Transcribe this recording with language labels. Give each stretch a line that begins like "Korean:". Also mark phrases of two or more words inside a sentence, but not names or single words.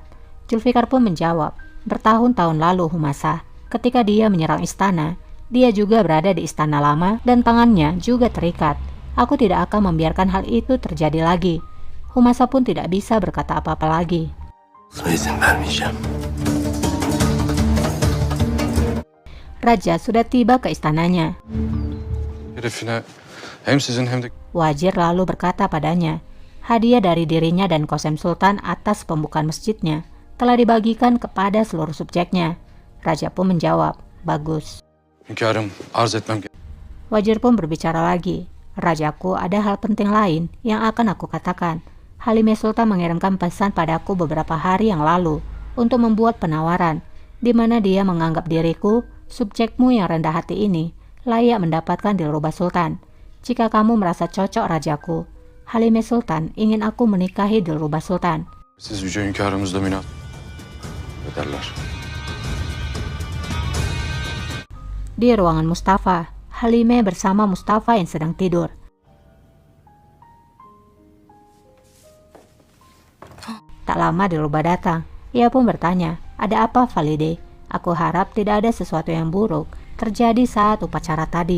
Indonesian: Zulfikar pun menjawab, bertahun-tahun lalu Humasa, ketika dia menyerang istana, dia juga berada di istana lama dan tangannya juga terikat. Aku tidak akan membiarkan hal itu terjadi lagi. Humasa pun tidak bisa berkata apa-apa lagi. Raja sudah tiba ke istananya.
Turkish: Herifine hem sizin hem de
Indonesian: Wazir lalu berkata padanya, hadiah dari dirinya dan Qasem Sultan atas pembukaan masjidnya telah dibagikan kepada seluruh subjeknya. Raja pun menjawab, bagus.
Turkish: hünkârım arz etmem gerek.
Indonesian: Wazir pun berbicara lagi, Rajaku, ada hal penting lain yang akan aku katakan. Halimah Sultan mengirimkan pesan padaku beberapa hari yang lalu untuk membuat penawaran, di mana dia menganggap diriku, subjekmu yang rendah hati ini, layak mendapatkan Dilrubah Sultan. Jika kamu merasa cocok Rajaku, Halimah Sultan ingin aku menikahi Dilrubah Sultan.
Turkish: Siz yüce hünkârımızla münasebet ederler.
Indonesian: Di ruangan Mustafa, Halimah bersama Mustafa yang sedang tidur. Tak lama Dilrubah datang. Ia pun bertanya, ada apa Valide? Aku harap tidak ada sesuatu yang buruk terjadi saat upacara tadi.